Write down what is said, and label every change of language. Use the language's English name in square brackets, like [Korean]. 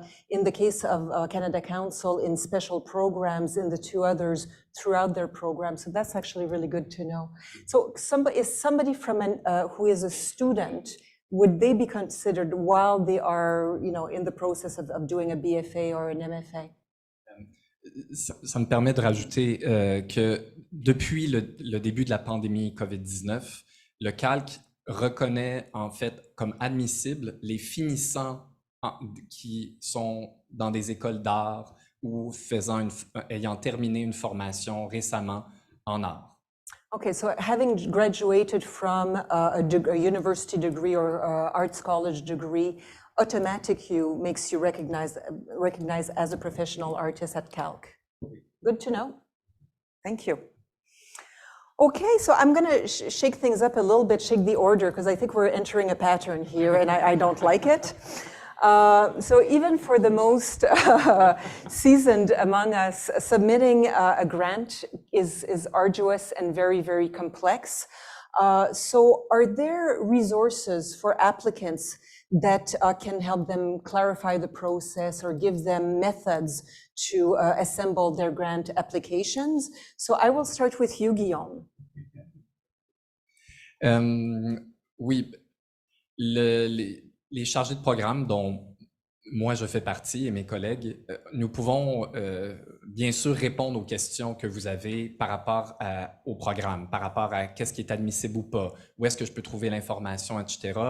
[English] In the case of Canada Council, in special programs, in the two others throughout their program. So that's actually really good to know. So somebody from who is a student, would they be considered while they are, in the process of doing a BFA or an MFA? [French] Ça me permet de rajouter que depuis le début de la pandémie COVID-19, le calque reconnaît en fait comme admissible les finissants qui sont dans des écoles d'art ou ayant terminé une formation récemment en art. [English] Okay, so having graduated from a university degree or arts college degree, makes you recognized as a professional artist at Calc. Good to know. Thank you. Okay, so I'm going to shake things up a little bit, shake the order, because I think we're entering a pattern here, and I don't like it. So even for the most seasoned among us, submitting a grant is arduous and very, very complex. So are there resources for applicants that can help them clarify the process or give them methods to assemble their grant applications? So I will start with you, Guillaume. [French] Oui, les chargés de programme dont moi je fais partie et mes collègues, nous pouvons bien sûr répondre aux questions que vous avez par rapport au programme, par rapport à qu'est-ce qui est admissible ou pas, où est-ce que je peux trouver l'information, etc.